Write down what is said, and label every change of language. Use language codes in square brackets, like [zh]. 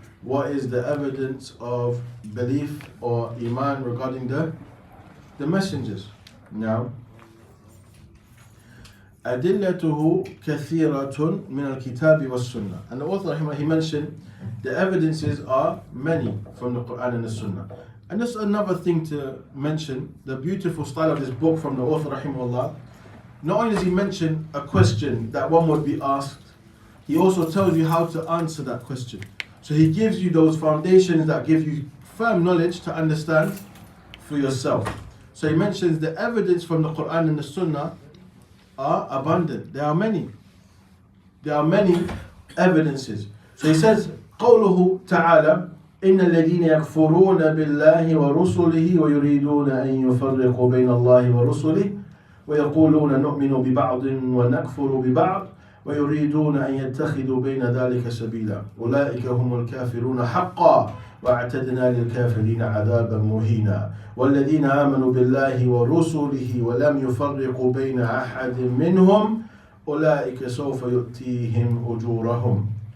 [en] What is the evidence of belief or Iman regarding the messengers? Now, [ar] أدلته كثيرة من الكتاب والسنة. [en] And the author he mentioned the evidences are many from the Quran and the Sunnah. And just another thing to mention, the beautiful style of this book from the author rahimahullah. Not only does he mention a question that one would be asked, he also tells you how to answer that question. So he gives you those foundations that give you firm knowledge to understand for yourself. So he mentions the evidence from the Quran and the Sunnah are abundant. There are many. There are many evidences. So he says, [ar] قوله تعالى إن الذين يكفرون بالله ورسله ويريدون أن يفرقوا بين الله ورسله ويقولون نؤمن ببعض ونكفر ببعض ويريدون أن يتخذوا بين ذلك سبيلا أولئك هم الكافرون حقا واعتدنا للكافرين عذابا مهينا والذين آمنوا بالله ورسله ولم يفرقوا بين أحد منهم أولئك سوف يؤتيهم أجورهم.